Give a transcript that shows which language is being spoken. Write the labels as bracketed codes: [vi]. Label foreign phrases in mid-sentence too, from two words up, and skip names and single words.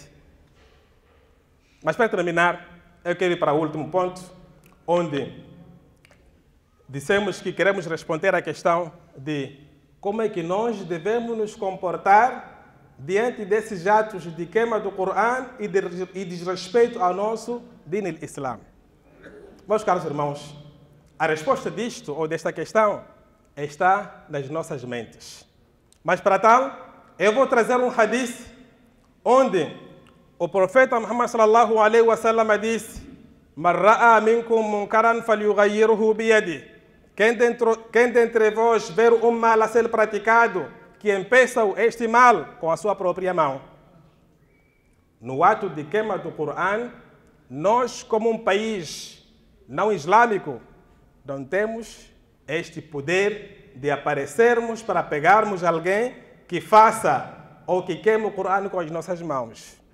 [pt] Mas para terminar, eu quero ir para o último ponto, onde dissemos que queremos responder à questão de como é que nós devemos nos comportar diante desses atos de queima do Corão e desrespeito ao nosso [ar] دين الإسلام. [pt] Meus caros irmãos, a resposta disto ou desta questão está nas nossas mentes. Mas para tal, eu vou trazer um hadith onde o profeta Muhammad [ar] صلى الله عليه وسلم [pt] disse: [ar] "من رأى منكم منكرا فليغيره بيده." [pt] Quem dentre vós ver um mal a ser praticado, que impeça este mal com a sua própria mão. No ato de queima do Corão, nós, como um país não islâmico, não temos este poder de aparecermos para pegarmos alguém que faça ou que queime o Corão com as nossas mãos.